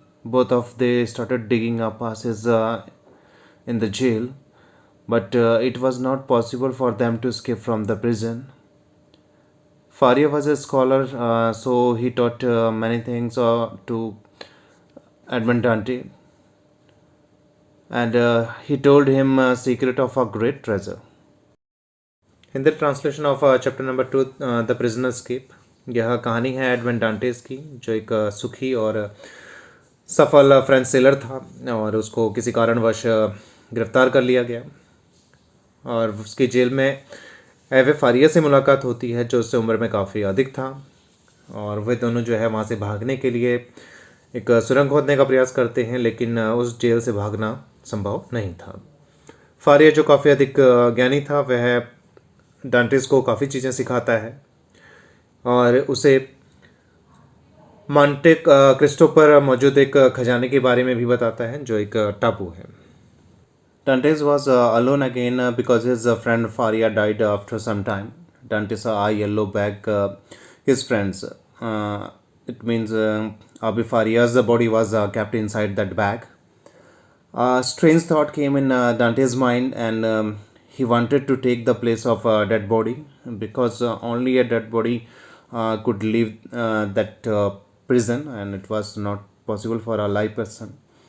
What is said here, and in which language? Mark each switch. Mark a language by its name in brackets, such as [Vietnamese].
[English] Both of they started digging a passage in the jail, but it was not possible for them to escape from the prison. Faria was a scholar, so he taught many things to Edmond Dante, and he told him a secret of a great treasure. In the translation of chapter number 2, the prisoner escape, [Hindi] यह कहानी है advent डांटेस की, जो एक सुखी और सफल French seller था और उसको किसी कारणवश गिरफ्तार कर लिया गया और उसकी जेल में एवे फारिया से मुलाकात होती है, जो उससे उम्र में काफ़ी अधिक था, और वे दोनों जो है वहाँ से भागने के लिए एक सुरंग खोदने का प्रयास करते हैं, लेकिन उस जेल से भागना संभव नहीं था। फारिया जो काफ़ी अधिक ज्ञानी था, वह डांटेस को काफ़ी चीज़ें सिखाता है और उसे मॉन्टे क्रिस्टो पर मौजूद एक खजाने के बारे में भी बताता है, जो एक टापू है। [English] Dantes was alone again because his friend Faria died after some time. Dantes saw a yellow bag his friends. It means Abi Faria's body was kept inside that bag. A strange thought came in Dante's mind, and he wanted to take the place of a dead body because only a dead body could leave that prison, and it was not possible for a live person.